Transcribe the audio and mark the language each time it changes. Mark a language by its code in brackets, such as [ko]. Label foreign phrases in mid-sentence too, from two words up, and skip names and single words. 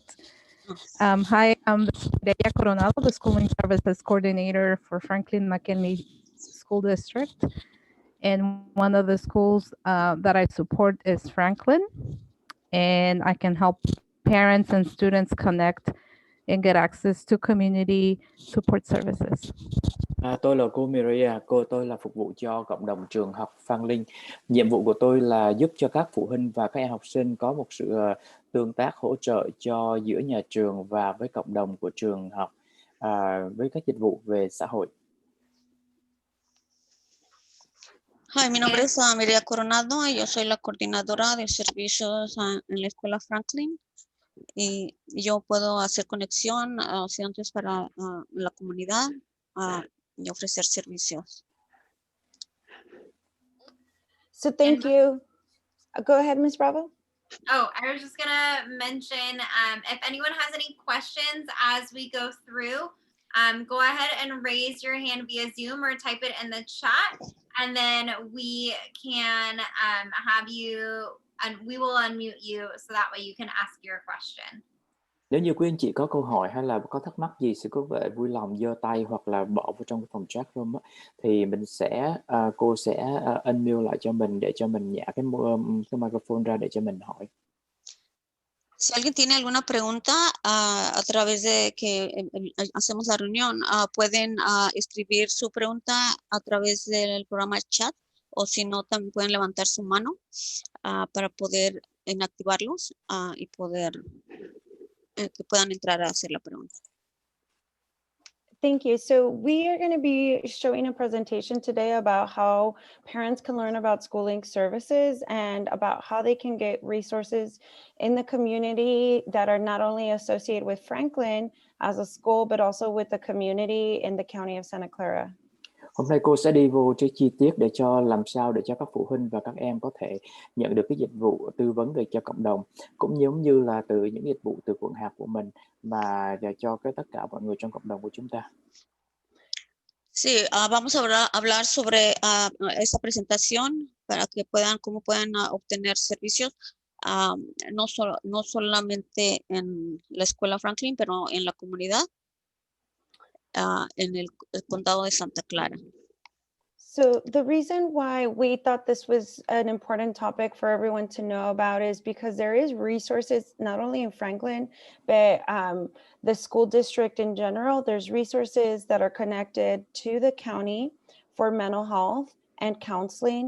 [en] Hi, I'm Mireya Coronado, the Schooling Services Coordinator for Franklin McKinley School District. And one of the schools that I support is Franklin. And I can help parents and students connect and get access to community support services. [vi] Tôi là cô Mireya, tôi là phục vụ cho cộng đồng trường học Phan Linh. Nhiệm vụ của tôi là giúp cho các phụ huynh và các em học sinh có một sự tương tác hỗ trợ cho giữa nhà trường và với cộng đồng của trường học với các dịch vụ về xã hội. [es] Hi, mi nombre es Mireya Coronado y yo soy la coordinadora de servicios en la escuela Franklin. Y yo puedo hacer conexión a estudiantes para la comunidad y ofrecer servicios. [en] So thank you. Go ahead, Ms. Bravo. Oh, I was just going to mention if anyone has any questions as we go through, go ahead and raise your hand via Zoom or type it in the chat, and then we can have you, and we will unmute you so that way you can ask your question. [vi] Nếu như quý anh chị có câu hỏi hay là có thắc mắc gì, sẽ có vẻ vui lòng giơ tay hoặc là bỏ vào trong cái phòng [en] chat room [vi] á, thì mình sẽ cô sẽ unmute lại cho mình để cho mình nhả cái microphone ra để cho mình hỏi. [es] Si alguien tiene alguna pregunta a través de que hacemos la reunión, pueden escribir su pregunta a través del programa chat, o si no, también pueden levantar su mano para poder inactivarlos y poder que puedan entrar a hacer la pregunta. [en] Thank you. So we are going to be showing a presentation today about how parents can learn about schooling services and about how they can get resources in the community that are not only associated with Franklin as a school, but also with the community in the county of Santa Clara. [vi] Hôm nay cô sẽ đi vô cái chi tiết để cho làm sao để cho các phụ huynh và các em có thể nhận được cái dịch vụ tư vấn về cho cộng đồng, cũng giống như là từ những dịch vụ từ quận hạt của mình và cho tất cả mọi người trong cộng đồng của chúng ta. [es] Sí, vamos a hablar sobre esta presentación para que cómo puedan obtener servicios, no solamente en la escuela Franklin, pero en la comunidad, en el condado de Santa Clara. [en] So the reason why we thought this was an important topic for everyone to know about is because there is resources, not only in Franklin, but the school district in general. There's resources that are connected to the county for mental health and counseling.